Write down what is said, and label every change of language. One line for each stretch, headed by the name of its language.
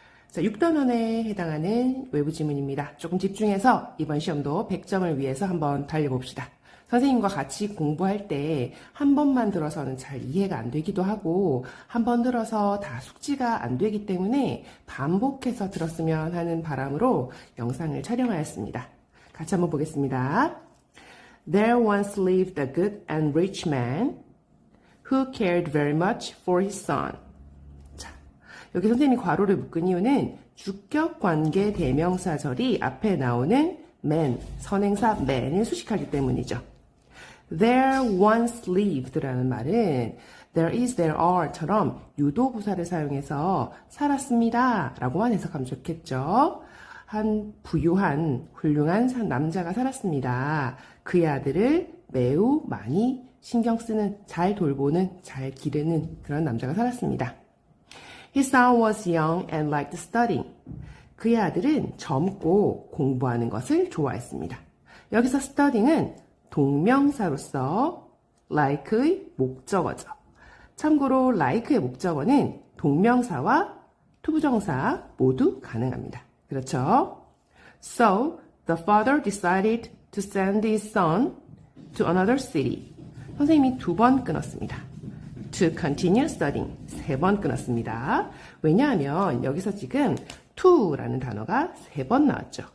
Korean: 자, 6단원에 해당하는 외부지문입니다. 조금 집중해서 이번 시험도 100점을 위해서 한번 달려봅시다. 선생님과 같이 공부할 때 한 번만 들어서는 잘 이해가 안 되기도 하고 한 번 들어서 다 숙지가 안 되기 때문에 반복해서 들었으면 하는 바람으로 영상을 촬영하였습니다. 같이 한번 보겠습니다.
English: There once lived a good and rich man who cared very much for his son.
Korean: 자, 여기 선생님이 괄호를 묶은 이유는 주격 관계 대명사절이 앞에 나오는 man, 선행사 man을 수식하기 때문이죠.
English: There once lived
Korean: 라는 말은
English: there is, there are
Korean: 처럼 유도부사를 사용해서 살았습니다 라고만 해석하면 좋겠죠. 한 부유한 훌륭한 남자가 살았습니다. 그의 아들을 매우 많이 신경 쓰는, 잘 돌보는, 잘 기르는 그런 남자가 살았습니다.
English: His son was young and liked studying.
Korean: 그의 아들은 젊고 공부하는 것을 좋아했습니다. 여기서 studying은 동명사로서 like의 목적어죠. 참고로 like의 목적어는 동명사와 투부정사 모두 가능합니다. 그렇죠?
English: So, the father decided to send his son to another city.
Korean: 선생님이 2번 끊었습니다.
English: To continue studying.
Korean: 3번 끊었습니다. 왜냐하면 여기서 지금 to라는 단어가 3번 나왔죠.